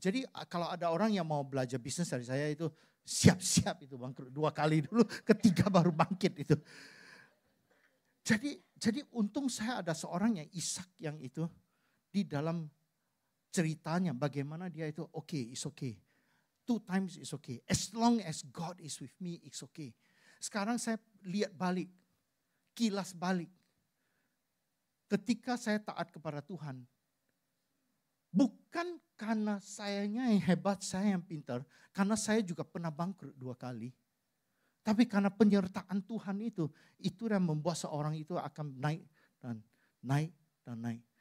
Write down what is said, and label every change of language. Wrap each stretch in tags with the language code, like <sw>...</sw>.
<id>Jadi kalau ada orang yang mau belajar bisnis dari saya itu siap-siap itu bangkrut 2 kali dulu, ketiga baru bangkit itu. Jadi untung saya ada seorang yang Ishak yang itu di dalam ceritanya bagaimana dia itu</id> <en>it's okay. 2 times is okay. As long as God is with me, it's okay.</en> <id>Sekarang saya lihat balik, kilas balik. Ketika saya taat kepada Tuhan, bukan karena sayanya yang hebat, saya yang pintar, karena saya juga pernah bangkrut 2 kali. Tapi karena penyertaan Tuhan itu yang membuat seorang itu akan naik dan naik dan naik.</id>